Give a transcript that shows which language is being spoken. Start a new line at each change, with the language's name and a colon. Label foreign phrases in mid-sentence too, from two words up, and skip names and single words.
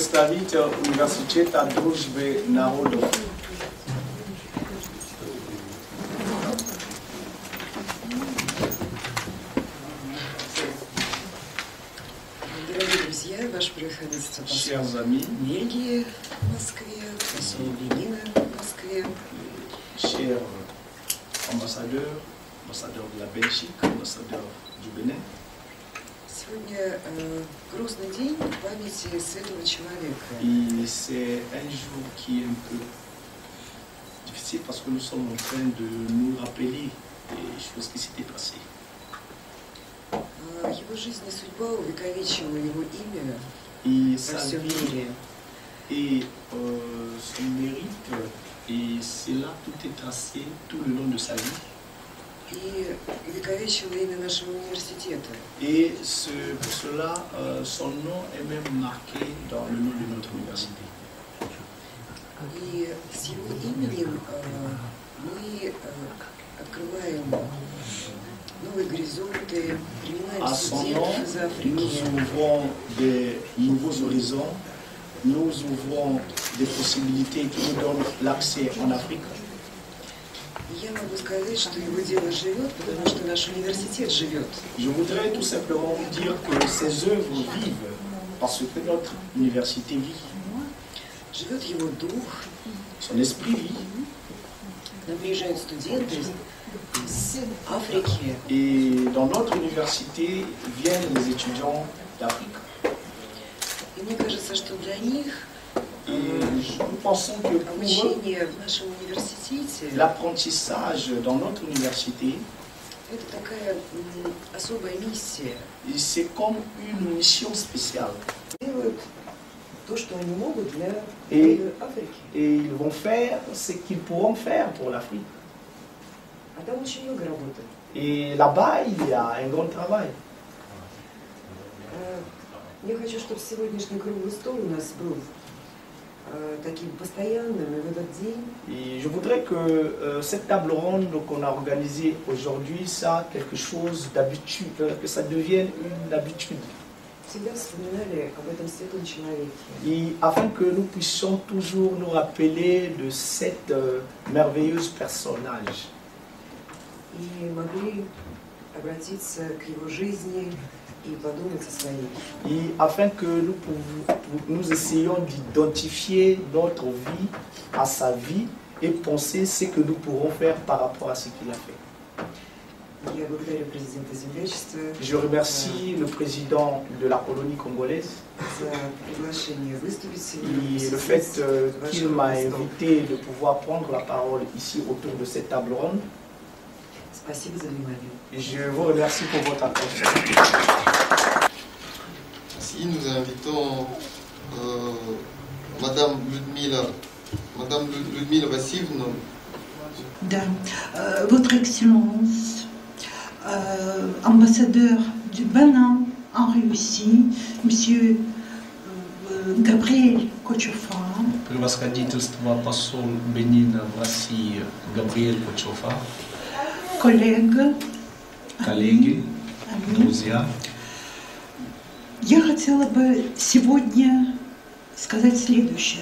French: Chers amis, chers ambassadeurs, ambassadeurs de la Belgique, ambassadeurs du Bénin. Et c'est un jour qui est un peu difficile parce que nous sommes en train de nous rappeler des choses qui s'étaient passées.
Russian: Его жизнь и судьба увековечила его имя во всем мире.
French: Et son mérite, et c'est là tout est tracé tout le long de sa vie.
Russian: И увековечила имя нашего университета.
French: Et pour cela, son nom est même marqué dans le nom de notre université.
Russian: И с его именем мы открываем новые горизонты, принимаем студентов из Африки.
French: Nous ouvrons des nouveaux horizons, nous ouvrons des possibilités qui nous donnent l'accès en Afrique.
Russian: Я могу сказать, что его дело живет, потому что наш университет живет.
French: Je voudrais tout simplement vous dire que ces œuvres vivent parce que notre université vit.
Russian: Живет его дух.
French: Son esprit vit.
Russian: К нам приезжают студенты из Африки.
French: Et dans notre université viennent les étudiants d'Afrique.
Russian: И мне кажется, что для них
French: nous pensons que
Russian: обучение в нашем университете,
French: l'apprentissage dans notre université,
Russian: это такая особая миссия.
French: C'est comme une mission spéciale.
Russian: Делают то, что они могут для Африки.
French: Et ils vont faire ce qu'ils pourront faire pour l'Afrique.
Russian: А там очень много работы.
French: Et là-bas, il y a un grand travail.
Russian: Я хочу, чтобы сегодняшний круглый стол у нас был таким постоянным, и в этот день.
French: Et je voudrais que cette table ronde qu'on a organisée aujourd'hui, ça quelque chose d'habitude, que ça devienne une habitude.
Russian: Всегда вспоминали об этом светлом человеке.
French: Et afin que nous puissions toujours nous rappeler de cet merveilleux personnage.
Russian: И могли обратиться к его жизни и подумать о своей.
French: Et afin que nous essayions d'identifier notre vie à sa vie et penser ce que nous pourrons faire par rapport à ce qu'il a fait.
Russian: Я благодарю президента Землячества.
French: Je remercie le président de la colonie congolaise et le fait qu'il m'a invité de pouvoir prendre la parole ici autour de cette table ronde. Je vous remercie pour votre attention. Ici, nous invitons Madame Ludmila Vassivna. Votre Excellence, ambassadeur du Bénin en Russie, Monsieur Gabriel Kochofa.
Russian: Превосходительство посол Бенина в России Габриэль Кочофа. Коллеги, друзья. Я хотела бы сегодня сказать следующее.